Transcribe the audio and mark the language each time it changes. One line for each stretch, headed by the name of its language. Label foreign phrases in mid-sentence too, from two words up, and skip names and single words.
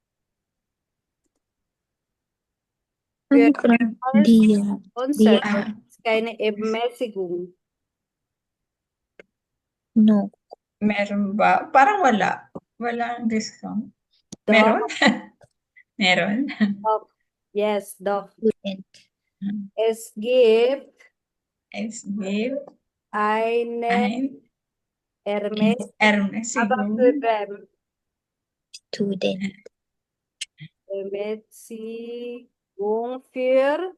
German: Für Die Konzert Ah, keine Ermäßigung.
English: no.
Filipino: meron ba? Parang wala. Walang discount.
German: Doch.
Filipino: Meron? Meron.
German: Doch. Yes, doch. Student. Es gibt Es gibt eine ein Ermäßigung. Aber Ermäßigung. für wen? Student. Ermäßigung für